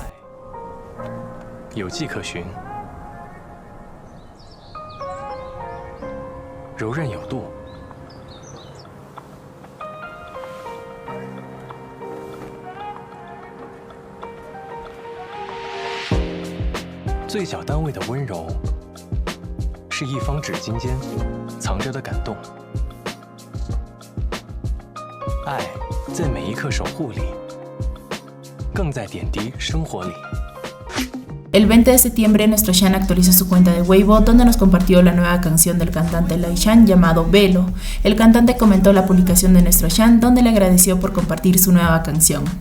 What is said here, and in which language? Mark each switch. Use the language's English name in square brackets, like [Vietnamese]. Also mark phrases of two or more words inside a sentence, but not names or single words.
[Chinese] 有迹可循，柔韧有度，最小单位的温柔，是一方纸巾间藏着的感动。爱在每一刻守护里，更在点滴生活里。 [Spanish] El 20 de septiembre nuestro Shan actualizó su cuenta de Weibo, donde nos compartió la nueva canción del cantante Lai Shan llamado Velo. El cantante comentó la publicación de nuestro Shan, donde le agradeció por compartir su nueva canción.